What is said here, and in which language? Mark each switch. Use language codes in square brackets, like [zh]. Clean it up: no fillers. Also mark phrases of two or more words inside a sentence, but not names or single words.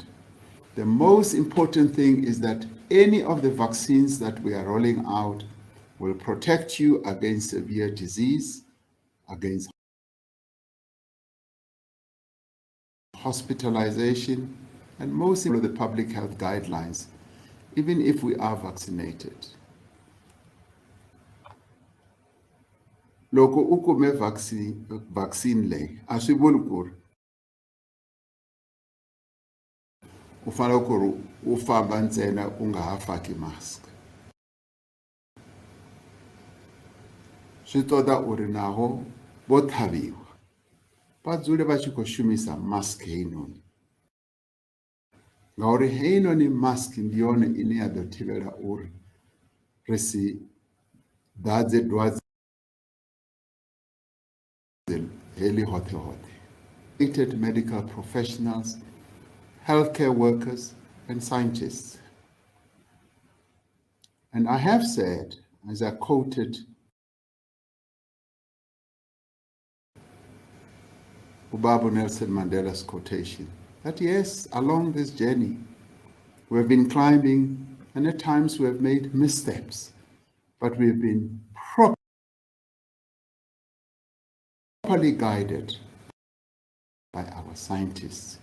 [en] The most important thing is that any of the vaccines that we are rolling out will protect you against severe disease, against hospitalization, and most of the public health guidelines, even if we are vaccinated. [ts] Loko u kume vaccine leyi a swi vuli ku ri u fanele ku ri u famba ntsena u nga ha faki mask. [ve] Swi toda u ri naho vo tlhaviwa va dzule va tshi khou shumisa mask heinoni, ngauri heinoni mask ndi yone ine ya ḓo thivhela uri ri si ḓadze dwadze heḽi hoṱhe hoṱhe. [en] Medical professionals, healthcare workers, and scientists. And I have said, as I quoted Ubaba Nelson Mandela's quotation, that yes, along this journey, we have been climbing, and at times we have made missteps, but we have been properly guided by our scientists.